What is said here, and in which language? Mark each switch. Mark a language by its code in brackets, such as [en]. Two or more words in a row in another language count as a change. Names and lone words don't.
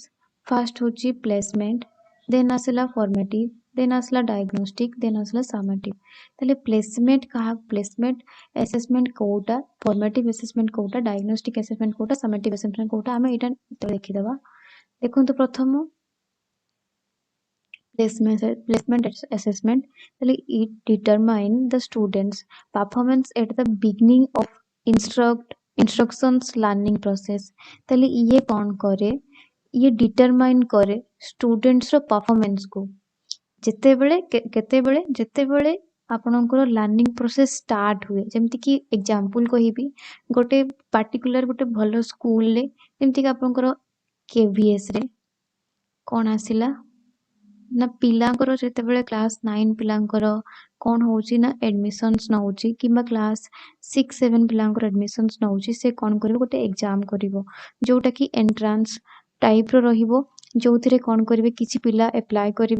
[or] ଫାର୍ଷ୍ଟ ହେଉଛି ପ୍ଲେସମେଣ୍ଟ, ଦେନ୍ ଆସିଲା ଫର୍ମେଟିଭ୍, ଦେନ୍ ଆସିଲା ଡାଇଗ୍ନୋଷ୍ଟିକ୍, ଦେନ୍ ଆସିଲା ସାମେଟିଭ୍। ତାହେଲେ [en] placement placement assessment [or] କେଉଁଟା, [en] formative assessment [or] କେଉଁଟା, [en] diagnostic assessment [or] କେଉଁଟା, [en] summative assessment [or] କେଉଁଟା, ଆମେ ଏଇଟା ଦେଖିଦେବା। ଦେଖନ୍ତୁ, ପ୍ରଥମ [en] placement assessment, ତାହେଲେ it determine the students performance at the beginning of instructions learning process। [or] ତାହେଲେ ଇଏ କ'ଣ କରେ, ଇଏ ଡିଟରମାଇନ୍ କରେ ଷ୍ଟୁଡେଣ୍ଟସର ପରଫର୍ମାନ୍ସକୁ। ଯେତେବେଳେ ଆପଣଙ୍କର [en] learning process start [or] ହୁଏ। ଯେମିତିକି ଏକ୍ଜାମ୍ପଲ୍ କହିବି, ଗୋଟେ ପାର୍ଟିକୁଲାର ଗୋଟେ ଭଲ ସ୍କୁଲରେ ଯେମିତିକି ଆପଣଙ୍କର KVSରେ କ'ଣ ଆସିଲା ନା ପିଲାଙ୍କର ଯେତେବେଳେ କ୍ଲାସ୍ 9 ପିଲାଙ୍କର କ'ଣ ହେଉଛି ନା ଆଡ଼ମିସନ୍ସ ନେଉଛି କିମ୍ବା କ୍ଲାସ୍ 6-7 ପିଲାଙ୍କର ଆଡ଼ମିସନ୍ସ ନେଉଛି, ସେ କ'ଣ କରିବ ଗୋଟେ ଏକ୍ଜାମ୍ କରିବ ଯେଉଁଟାକି ଏଣ୍ଟ୍ରାନ୍ସ ଟାଇପ୍ର ରହିବ, ଯେଉଁଥିରେ କ'ଣ କରିବେ କିଛି ପିଲା ଆପ୍ଲାଏ କରିବେ।